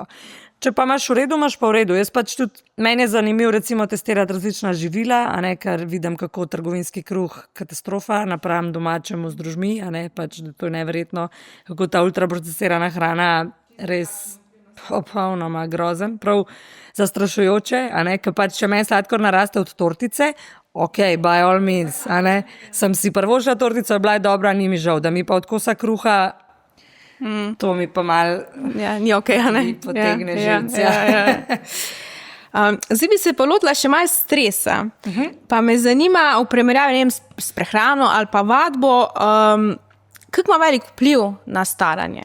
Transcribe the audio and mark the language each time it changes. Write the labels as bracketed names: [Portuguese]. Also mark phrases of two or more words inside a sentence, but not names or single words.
[Slovenian] Če pa imaš v redu, imaš pa v redu. Jaz pač tudi, meni je zanimivo recimo testirati različna živila, ker vidim, kako trgovinski kruh katastrofa napram domačemu z družmi, pač, da to je neverjetno, kako ta ultraprocesirana hrana res popolnoma grozen, prav zastrašujoče, ker pač če meni sladkor naraste od tortice, [English] ok, by all means, [Slovenian] sem si prvošla tortico, je bila dobra, ni mi žal, da mi pa od kosa kruha, to mi pa mal ni ok, mi potegne živce. Zdaj bi se pa lotila še malo stresa, pa me zanima v primerjavi, ne vem, s prehrano ali pa vadbo, kako ima velik vpliv na staranje?